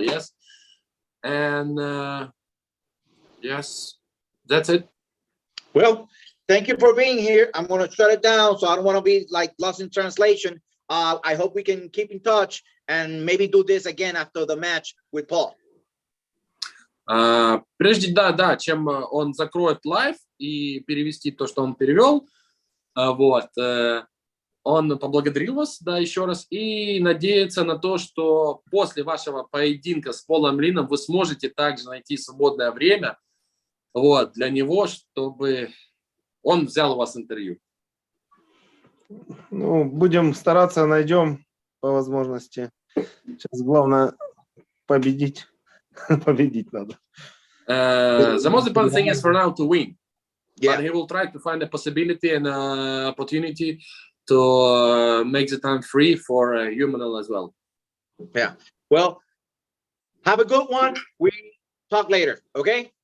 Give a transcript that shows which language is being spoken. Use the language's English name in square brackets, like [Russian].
[English] Yes, and yes, that's it. Well, thank you for being here. I'm gonna shut it down, so I don't want to be like lost in translation. I hope we can keep in touch and maybe do this again after the match with Paul. [Russian] Прежде, да, чем он закроет лайв и перевести то, что он перевел, вот, он поблагодарил вас, да, еще раз, и надеется на то, что после вашего поединка с Полом Лином вы сможете также найти свободное время, вот, для него, чтобы он взял у вас интервью. Ну, будем стараться, найдем по возможности. Сейчас главное победить. Победить надо. [English] The most important thing is for now to win. Yeah. But he will try to find a possibility and opportunity to make the time free for Humanal as well. Yeah. Well, have a good one. We talk later, okay?